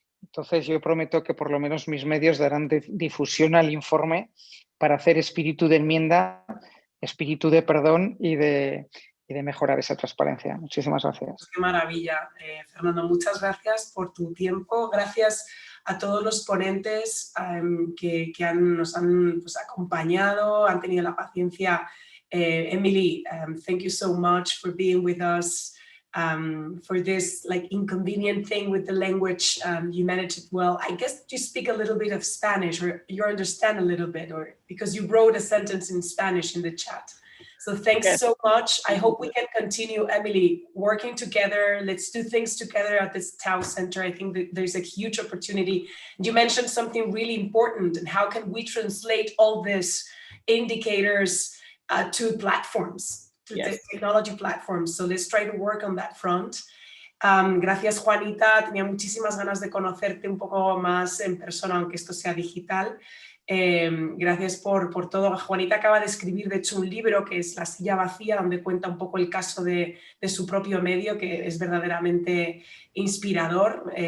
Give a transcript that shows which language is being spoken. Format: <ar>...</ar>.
<es>Entonces yo prometo que por lo menos mis medios darán difusión al informe para hacer espíritu de enmienda, espíritu de perdón y de mejorar esa transparencia. Muchísimas gracias. Qué maravilla, Fernando. Muchas gracias por tu tiempo. Gracias a todos los ponentes que nos han pues, acompañado, han tenido la paciencia.</es> <en>Emily, thank you so much for being with us, for this like inconvenient thing with the language. You managed it well. I guess you speak a little bit of Spanish, or you understand a little bit, or because you wrote a sentence in Spanish in the chat. So thanks so much. I hope we can continue, Emily, working together. Let's do things together at this Tau Center. I think that there's a huge opportunity. You mentioned something really important, and how can we translate all these indicators to platforms, to technology platforms. So let's try to work on that front.</en> <es>Gracias, Juanita. Tenía muchísimas ganas de conocerte un poco más en persona, aunque esto sea digital. Gracias por todo. Juanita acaba de escribir, de hecho, un libro que es La silla vacía, donde cuenta un poco el caso de su propio medio, que es verdaderamente inspirador.</es>